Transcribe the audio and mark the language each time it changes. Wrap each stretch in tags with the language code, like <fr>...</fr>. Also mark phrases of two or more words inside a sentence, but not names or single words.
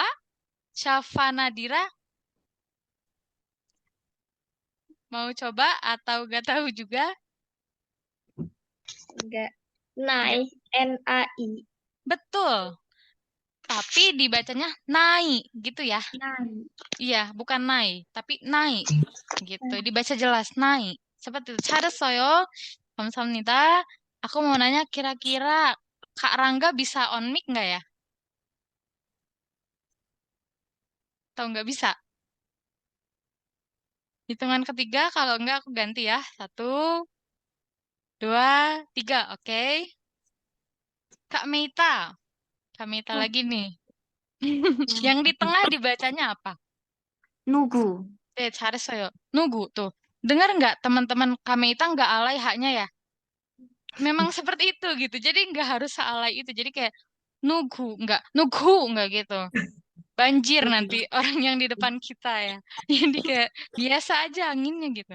<id>Syafa Nadira mau coba atau gak tahu juga? enggak, Nggak. nai, N-A-I, Betul. Tapi dibacanya nai gitu ya. nai, Iya, bukan nai, tapi nai gitu. Dibaca jelas nai. Seperti itu.</id> <ko>잘했어요. 감사합니다.</ko> <id>Aku mau nanya kira-kira Kak Rangga bisa on mic nggak ya? Atau nggak bisa? Hitungan ketiga, kalau nggak aku ganti ya. Satu, dua, tiga. Oke. Kak Meita. Kak Meita lagi nih. Yang di tengah dibacanya apa?</id> <ko>누구, 잘했어요.</ko> <id>Nunggu tuh. Dengar nggak teman-teman Kak Meita nggak alay haknya ya? Memang seperti itu gitu. Jadi nggak harus sealay itu. Jadi kayak nunggu nggak gitu. banjir nanti orang yang di depan kita ya. Jadi kayak biasa aja anginnya gitu.</id>